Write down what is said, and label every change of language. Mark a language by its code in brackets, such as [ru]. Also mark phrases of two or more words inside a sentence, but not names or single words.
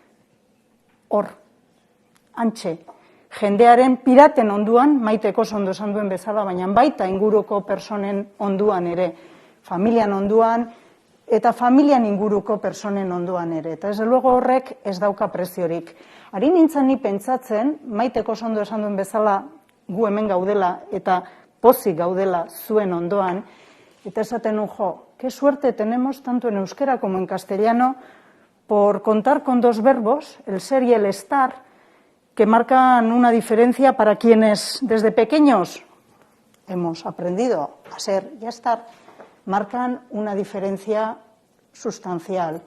[eu] hor, antxe, jendearen piraten onduan, Maiteko ondo esan duen bezala, baina baita inguruko personen onduan ere, familian onduan, eta familian inguruko personen onduan ere. Eta ez luego horrek ez dauka preziorik. Ari nintzen ni pentsatzen, Maiteko ondo esan duen bezala, gu hemen gaudela eta pozik gaudela zuen ondoan, eta esaten [es] qué suerte tenemos tanto en euskera como en castellano por contar con dos verbos, el ser y el estar, que marcan una diferencia para quienes desde pequeños hemos aprendido a ser y a estar, marcan una diferencia sustancial.